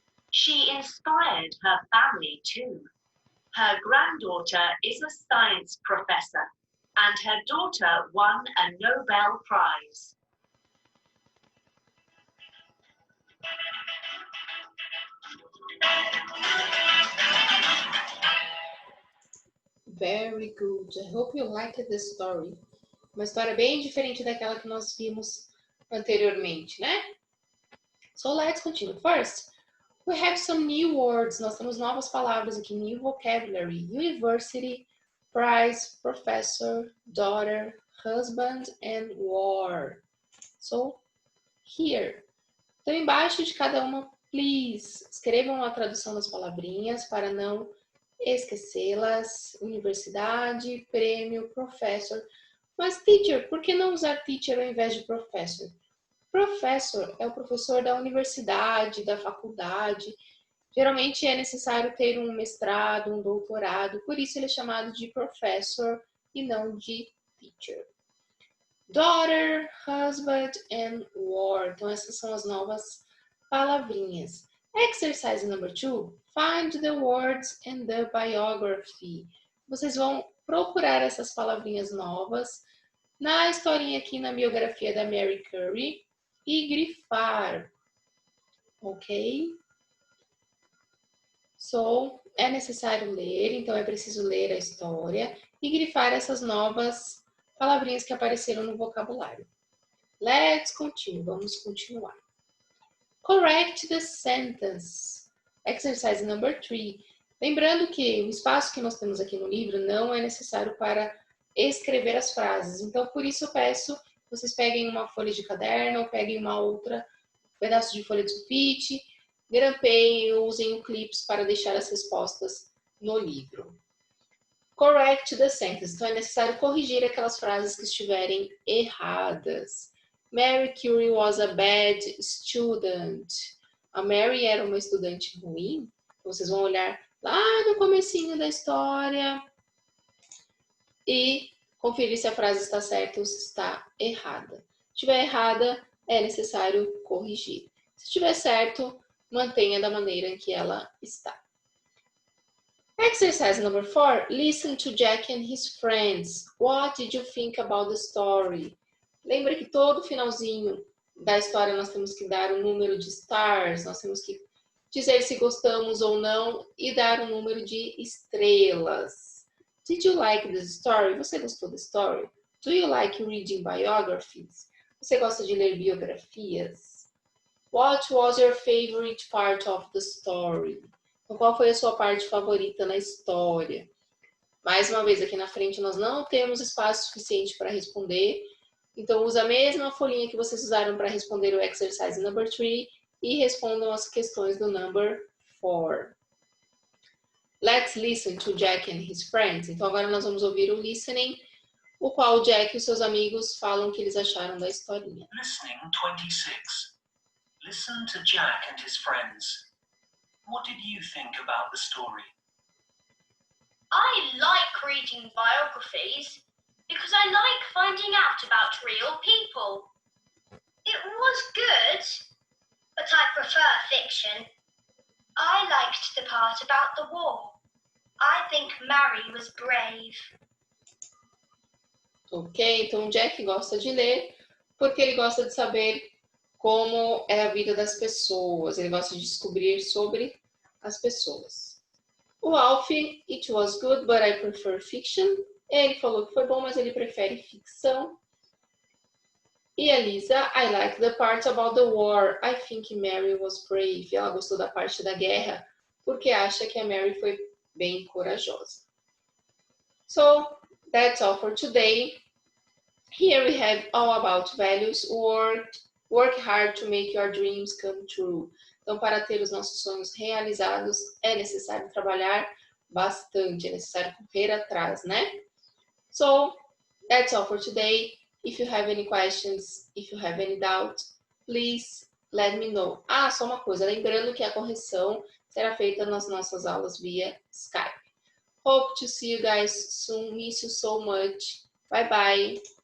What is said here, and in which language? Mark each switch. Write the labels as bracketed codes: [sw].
[en] She inspired her family too. Her granddaughter is a science professor, and her daughter won a Nobel Prize. Very good. I hope you liked this story. [pt] Uma história bem diferente daquela que nós vimos anteriormente, né? [en] So let's continue. First, we have some new words. [pt] Nós temos novas palavras aqui, [en] new vocabulary. University, prize, professor, daughter, husband, and war. So, here. [pt] Então, embaixo de cada uma, [en] please, [pt] escrevam a tradução das palavrinhas para não esquecê-las. Universidade, prêmio, professor. Mas, teacher, por que não usar teacher ao invés de professor? Professor é o professor da universidade, da faculdade. Geralmente é necessário ter um mestrado, um doutorado, por isso ele é chamado de professor e não de teacher. [en] Daughter, husband and war. [pt] Então essas são as novas palavrinhas. [en] Exercise number 2. Find the words in the biography. [pt] Vocês vão procurar essas palavrinhas novas na historinha aqui na biografia da Mary Curie e grifar, ok? So, é necessário ler, então é preciso ler a história e grifar essas novas palavrinhas que apareceram no vocabulário. [en] Let's continue, [pt] vamos continuar. [en] Correct the sentence. Exercise number 3. [pt] Lembrando que o espaço que nós temos aqui no livro não é necessário para escrever as frases. Então, por isso eu peço que vocês peguem uma folha de caderno ou peguem uma outra, um pedaço de folha de sulfite, grampeiem ou usem o clips para deixar as respostas no livro. [en] Correct the sentence. [pt] Então, é necessário corrigir aquelas frases que estiverem erradas. [en] Mary Curie was a bad student. [pt] A Mary era uma estudante ruim. Vocês vão olhar lá no comecinho da história e conferir se a frase está certa ou se está errada. Se estiver errada, é necessário corrigir. Se estiver certo, mantenha da maneira em que ela está. [en] Exercise number 4. Listen to Jack and his friends. What did you think about the story? [pt] Lembra que todo finalzinho da história nós temos que dar um número de stars, nós temos que dizer se gostamos ou não e dar um número de estrelas. [en] Did you like the story? [pt] Você gostou da [en] story? Do you like reading biographies? [pt] Você gosta de ler biografias? [en] What was your favorite part of the story? [pt] Então, qual foi a sua parte favorita na história? Mais uma vez, aqui na frente nós não temos espaço suficiente para responder. Então, usa a mesma folhinha que vocês usaram para responder o [en] exercise number 3 [pt] e respondam as questões do number 4. [en] Let's listen to Jack and his friends. [pt] Então, agora nós vamos ouvir o listening, o qual o Jack e os seus amigos falam o que eles acharam da historinha. [en] Listening 26. Listen to Jack and his friends. What did you think about the story? I like reading biographies because I like finding out about real people. It was good, but I prefer fiction. I liked the part about the war. I think Mary was brave. [pt] Ok, então o Jack gosta de ler porque ele gosta de saber como é a vida das pessoas. Ele gosta de descobrir sobre as pessoas. O Alfie, [en] it was good, but I prefer fiction. [pt] Ele falou que foi bom, mas ele prefere ficção. E a Lisa, [en] I like the part about the war. I think Mary was brave. [pt] Ela gostou da parte da guerra porque acha que a Mary foi bem corajosa. [en] So, that's all for today. Here we have all about values. Work hard to make your dreams come true. [pt] Então, para ter os nossos sonhos realizados, é necessário trabalhar bastante, é necessário correr atrás, né? [en] So, that's all for today. If you have any questions, if you have any doubt, please let me know. [pt] Ah, só uma coisa, lembrando que a correção será feita nas nossas aulas via Skype. [en] Hope to see you guys soon. Miss you so much. Bye bye.